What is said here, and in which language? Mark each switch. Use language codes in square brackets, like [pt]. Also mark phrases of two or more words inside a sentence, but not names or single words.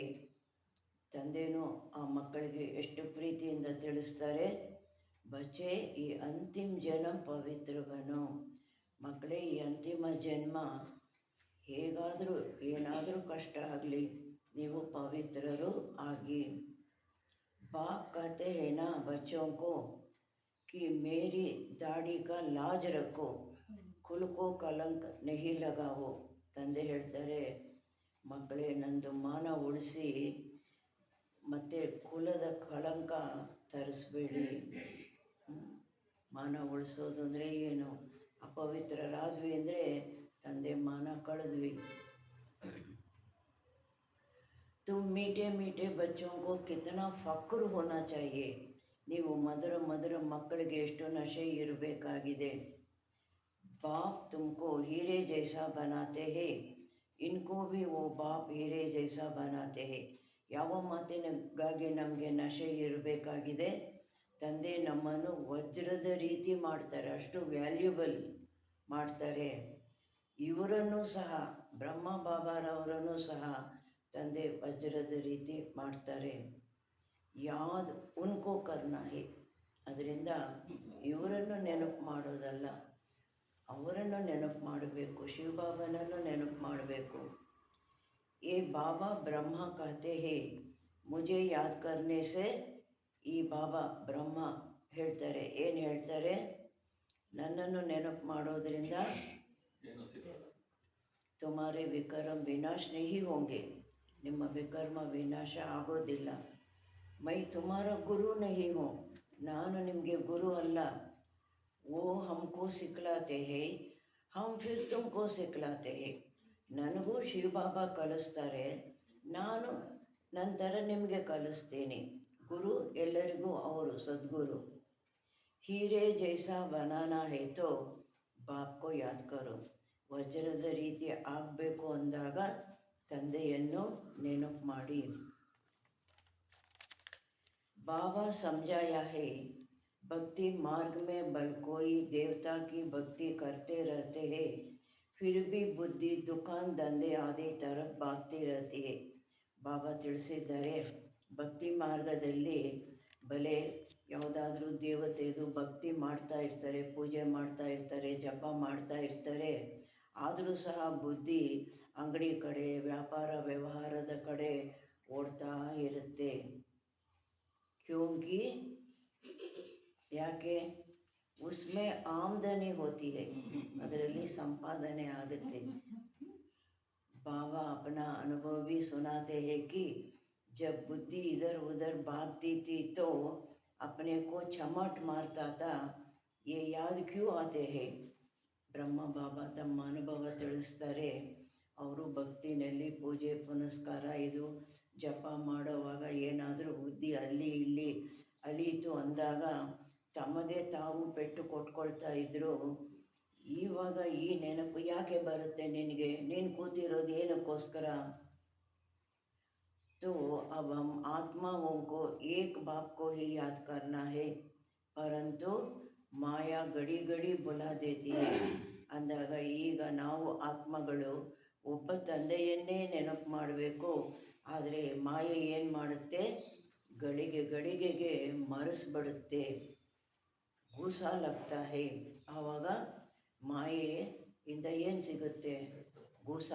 [kn] ತಂದೆನೂ ಆ ಮಕ್ಕಳಿಗೆ ಎಷ್ಟು ಪ್ರೀತಿಯಿಂದ ತಿಳಿಸ್ತಾರೆ, ಬಚ್ಚೆ ಈ ಅಂತಿಮ ಜನ್ಮ [hi] पवित्र बनो. [kn] ಮಕ್ಕಳೇ, ಈ ಅಂತಿಮ ಜನ್ಮ ಹೇಗಾದರೂ ಏನಾದರೂ ಕಷ್ಟ ಆಗಲಿ, ನೀವು ಪವಿತ್ರರು ಆಗಿ. [hi] बाप कहते हैं ना बच्चों को कि मेरी दाढ़ी का लाज रखो, कुल को कलंक नहीं लगाओ. [kn] ತಂದೆ ಹೇಳ್ತಾರೆ, ಮಕ್ಕಳೇ ನಂದು ಮಾನ ಉಳಿಸಿ ಮತ್ತು ಕುಲದ ಕಳಂಕ ತರಿಸ್ಬೇಡಿ. ಮಾನ ಉಳಿಸೋದು ಅಂದರೆ ಏನು, ಅಪವಿತ್ರರಾದ್ವಿ ಅಂದರೆ ತಂದೆ ಮಾನ ಕಳೆದ್ವಿ. [hi] तुम मीठे मीठे बच्चों को कितना फक्र होना चाहिए. [kn] ನೀವು ಮಧುರ ಮಕ್ಕಳಿಗೆ ಎಷ್ಟು ನಶೆ ಇರಬೇಕಾಗಿದೆ. [hi] बाप तुमको हीरे जैसा बनाते हैं, इनको भी वो बाप हीरे जैसा बनाते हैं. [kn] ಯಾವ ಮಾತಿನಗಾಗಿ ನಮಗೆ ನಶೆ ಇರಬೇಕಾಗಿದೆ, ತಂದೆ ನಮ್ಮನ್ನು ವಜ್ರದ ರೀತಿ ಮಾಡ್ತಾರೆ, ಅಷ್ಟು ವ್ಯಾಲ್ಯೂಬಲ್ ಮಾಡ್ತಾರೆ. ಇವರನ್ನು ಸಹ ಬ್ರಹ್ಮ ಬಾಬಾರವರನ್ನು ಸಹ ತಂದೆ ವಜ್ರದ ರೀತಿ ಮಾಡ್ತಾರೆ. [hi] याद उनको करना है. [kn] ಅದರಿಂದ ಇವರನ್ನು ನೆನಪು ಮಾಡೋದಲ್ಲ, ಅವರನ್ನು ನೆನಪು ಮಾಡಬೇಕು, ಶಿವಬಾಬನನ್ನು ನೆನಪು ಮಾಡಬೇಕು. [hi] ये बाबा ब्रह्मा कहते हैं मुझे याद करने से, [kn] ಈ ಬಾಬಾ ಬ್ರಹ್ಮ ಹೇಳ್ತಾರೆ, ಏನು ಹೇಳ್ತಾರೆ, ನನ್ನನ್ನು ನೆನಪು ಮಾಡೋದ್ರಿಂದ [hi] तुम्हारे विकर्म विनाश नहीं होंगे, [kn] ನಿಮ್ಮ ವಿಕರ್ಮ ವಿನಾಶ ಆಗೋದಿಲ್ಲ. [hi] मैं तुम्हारा गुरु नहीं हूँ, [kn] ನಾನು ನಿಮಗೆ ಗುರು ಅಲ್ಲ. [hi] वो हमको सिखलाते हैं, हम फिर तुमको सिखलाते हैं. [kn] ನನಗೂ ಶಿವಬಾಬಾ ಕಲಿಸ್ತಾರೆ, ನಾನು ನಂತರ ನಿಮಗೆ ಕಲಿಸ್ತೇನೆ. ಗುರು ಎಲ್ಲರಿಗೂ ಅವರು ಸದ್ಗುರು. [hi] हीरे जैसा बनाना है तो बाप को याद करो, [kn] ವಜ್ರದ ರೀತಿ ಆಗಬೇಕು ಅಂದಾಗ ತಂದೆಯನ್ನು ನೆನಪು ಮಾಡಿ. [hi] बाबा समझाया है भक्ति मार्ग में बल कोई देवता की भक्ति करते रहते हैं, फिर भी बुद्धि दुकान धंधे आदि तरफ भागती रहती है. [kn] ಬಾಬಾ ತಿಳಿಸಿದ್ದಾರೆ, ಭಕ್ತಿ ಮಾರ್ಗದಲ್ಲಿ ಬಲೆ ಯಾವುದಾದ್ರೂ ದೇವತೆದು ಭಕ್ತಿ ಮಾಡ್ತಾ ಇರ್ತಾರೆ, ಪೂಜೆ ಮಾಡ್ತಾ ಇರ್ತಾರೆ, ಜಪ ಮಾಡ್ತಾ ಇರ್ತಾರೆ. ಆದರೂ ಸಹ ಬುದ್ಧಿ ಅಂಗಡಿ ಕಡೆ, ವ್ಯಾಪಾರ ವ್ಯವಹಾರದ ಕಡೆ ಓಡ್ತಾ ಇರುತ್ತೆ. ಕ್ಯೋಂಕಿ ಯಾಕೆ, [hi] उसमें आमदनी होती है, [kn] ಅದರಲ್ಲಿ ಸಂಪಾದನೆ ಆಗುತ್ತೆ. [hi] बाबा अपना अनुभव भी सुनाते हैं कि जब बुद्धि इधर उधर भागती थी तो अपने को चमट मारता था, ये याद क्यों आते हैं. [kn] ಬ್ರಹ್ಮ ಬಾಬಾ ತಮ್ಮ ಅನುಭವ ತಿಳಿಸ್ತಾರೆ. ಅವರು ಭಕ್ತಿನಲ್ಲಿ ಪೂಜೆ ಪುನಸ್ಕಾರ ಇದು ಜಪ ಮಾಡುವಾಗ ಏನಾದರೂ ಬುದ್ಧಿ ಅಲ್ಲಿ ಇಲ್ಲಿ ಅಲೀತು ಅಂದಾಗ ತಮಗೆ ತಾವು ಪೆಟ್ಟು ಕೊಟ್ಕೊಳ್ತಾ ಇದ್ದರು. ಇವಾಗ ಈ ನೆನಪು ಯಾಕೆ ಬರುತ್ತೆ ನಿನಗೆ, ನೀನು ಕೂತಿರೋದು ಏನಕ್ಕೋಸ್ಕರ. [hi] तो अब हम आत्माओं को एक बाप को ही याद करना है, परंतु माया गड़ी गड़ी बुला देती है. [kn] ಅಂದಾಗ ಈಗ ನಾವು ಆತ್ಮಗಳು ಒಬ್ಬ ತಂದೆಯನ್ನೇ ನೆನಪು ಮಾಡಬೇಕು. ಆದರೆ ಮಾಯೆ ಏನು ಮಾಡುತ್ತೆ, ಗಳಿಗೆ ಗಳಿಗೆಗೆ ಮರೆಸ್ಬಿಡುತ್ತೆ. [hi] घूसा लगता है, [kn] ಆವಾಗ ಮಾಯೆಯಿಂದ ಏನು ಸಿಗುತ್ತೆ, ಗೂಸ.